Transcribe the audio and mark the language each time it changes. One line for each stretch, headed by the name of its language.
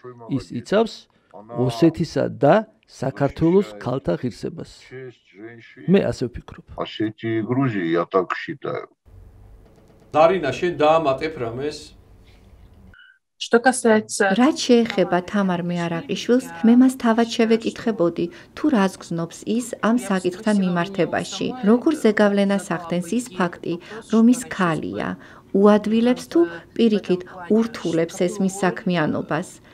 Georgian: ის იცავს ოსეთისა და საქართველოს ქალთა ღირსებას. მე ასე ვფიქრობ.
Russian: Осетии и Грузии, я так считаю.
Georgian: ზარინა, შენ დაამატებ რამეს?
Russian: Что касается...
Georgian: რაც შეეხება თამარ მეარაყიშვილს, მე მას თავად შევეკითხებოდი, თუ რას გზნობს ის ამ საკითხთან მიმართებაში. როგორ ზეგავლენას ახდენს ის ფაქტი, რომ ის ქალია, უადვილებს თუ პირიქით ურთულებს ეს მის საქმიანობას.